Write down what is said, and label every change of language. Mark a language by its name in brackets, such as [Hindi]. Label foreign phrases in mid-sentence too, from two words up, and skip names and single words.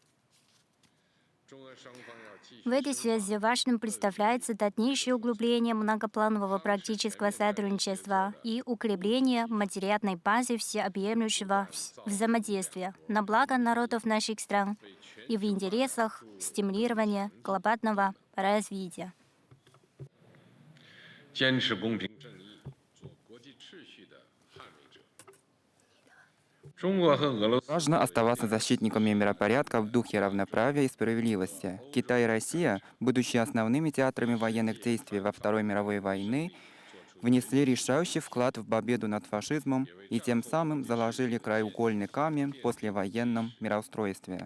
[Russian] В этой связи важным представляется дальнейшее углубление многопланового практического сотрудничества и укрепление материальной базы всеобъемлющего взаимодействия на благо народов наших стран и в интересах стимулирования глобального развития. [Chinese] 坚持公平正义，做国际秩序的捍卫者。中国和俄罗斯 [Russian] Важно оставаться защитниками миропорядка в духе равноправия и справедливости. Китай и Россия, будучи основными театрами военных действий во Второй мировой войны, внесли решающий вклад в победу над фашизмом и тем самым заложили краеугольный камень в послевоенном мироустройстве.